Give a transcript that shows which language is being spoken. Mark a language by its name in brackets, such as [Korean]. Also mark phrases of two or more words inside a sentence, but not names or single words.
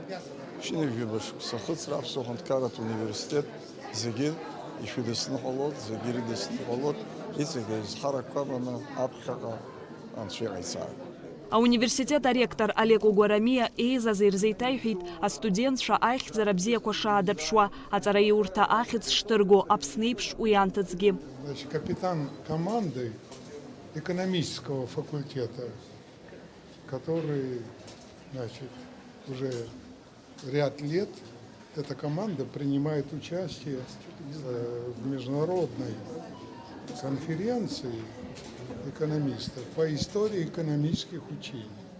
[Abkhazian] Ԥшьыни жәабаә шықәса ахыҵра Аԥсуа аҳәынҭқарратә университет зегьы ишәыдысны ҟалоит, зегьы ирыдысны ҟалоит, иҵегь аизҳарақәа аманы аԥхьаҟа анцәа иҟаиҵааит. Ауниверситет аректор Олег Угәарамиа еизаз ирзеиҭаиҳәеит астудентцәа аихьӡара бзиақәа шаадырԥшуа, аҵараиурҭа ахьӡ шҭырго Аԥсны еиԥш уи анҭыҵгьы. [Russian] Капитан команды экономического факультета, который, уже ряд лет эта команда принимает участие в международной конференции экономистов по истории экономических учений.